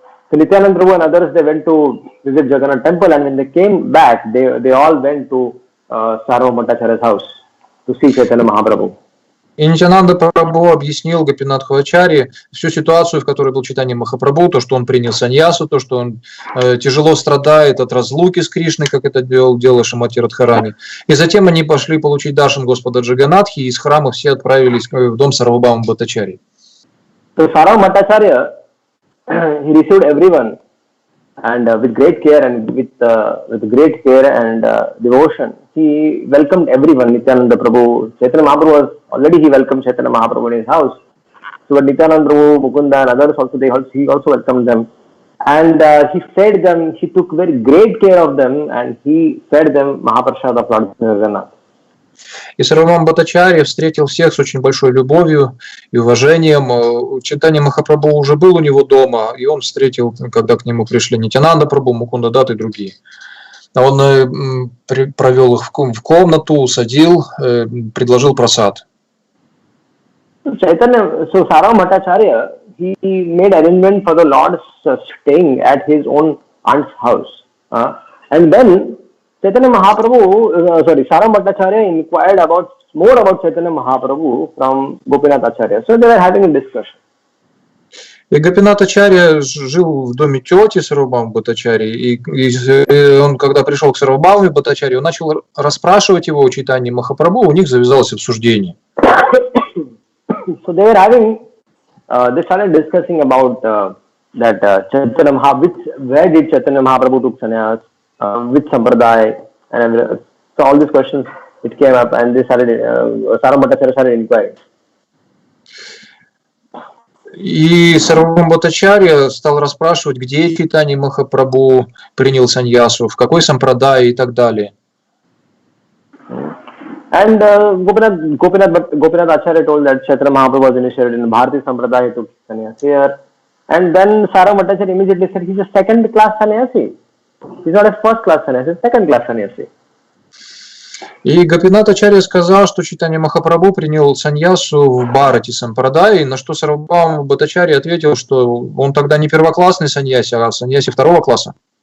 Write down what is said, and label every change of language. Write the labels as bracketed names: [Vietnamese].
[English] So Nityananda Prabhu and others, they went to visit Jagannath temple, and when they came back, they all went to Sarvabhauma Bhattacharya's house to see Chaitanya Mahaprabhu. [Russian] И Нитянанда Прабху объяснил Гопинатху Ачарье всю ситуацию, в которой был Чайтанья Махапрабху, то, что он принял саньясу, то, что он тяжело страдает от разлуки с Кришной, как это делал Шримати Радхарани. И затем они пошли получить даршан Господа Джаганатхи, и из храма все отправились в дом Сарвабхаума Бхаттачарьи. [English] So Sarvabhauma Bhattacharya, he received everyone, and with great care and with great care and devotion, he welcomed everyone. Nityananda Prabhu, Chaitanya Mahaprabhu was already, he welcomed Chaitanya Mahaprabhu in his house. So but Nityananda Prabhu, Mukunda and others also, he also welcomed them, and he fed them. He took very great care of them, and he fed them Mahaprasad of Lord Jagannath. [Russian] И Сарвабхаума Бхаттачарья встретил всех с очень большой любовью и уважением. Чайтанья Махапрабху уже был у него дома, и он встретил, когда к нему пришли Нитянанда Прабху, Мукунда Дат и другие. Он провел их в комнату, усадил, предложил прасад. [English] So Sarvabhauma Bhattacharya, he made arrangement for the Lord's staying at his own aunt's house. And then Chaitanya Mahaprabhu, Sarvabhauma Bhattacharya inquired more about Chaitanya Mahaprabhu from Gopinath Acharya. So they were having a discussion. [Russian] И Гопинат Ачарья жил в доме тети Сарвабхаума Бхаттачарьи, и он, когда пришел к Сарвабхауме Бхаттачарьи, он начал расспрашивать его о Чайтанье Махапрабху, у них завязалось обсуждение. [English] So they were having, they started discussing about that Chaitanya Mahaprabhu, where did Chaitanya Mahaprabhu took sannyas, which sampradaya, and so all these questions, it came up, and they started, Sarvabhauma Bhattacharya started inquiring. [Russian] И Сарвабхаума Бхаттачарья стал расспрашивать, где Чайтанья Махапрабху принял саньясу, в какой сампрадае и так далее. [English] And Gopinath Acharya told that Chaitanya Mahaprabhu was initiated in Bharati Sampradaya, he took sannyas here. And then Sarvabhauma Bhattacharya immediately said he's a second class sannyasi. He's not a first class sannyasi, he's a second class sannyasi. [Russian] И Гопинат Ачарья сказал, что Чайтанья Махапрабху принял саньясу в Бхарати Сампрадае, на что Сарвабхаума Бхаттачарья ответил, что он тогда не первоклассный саньяси, а саньяси второго класса.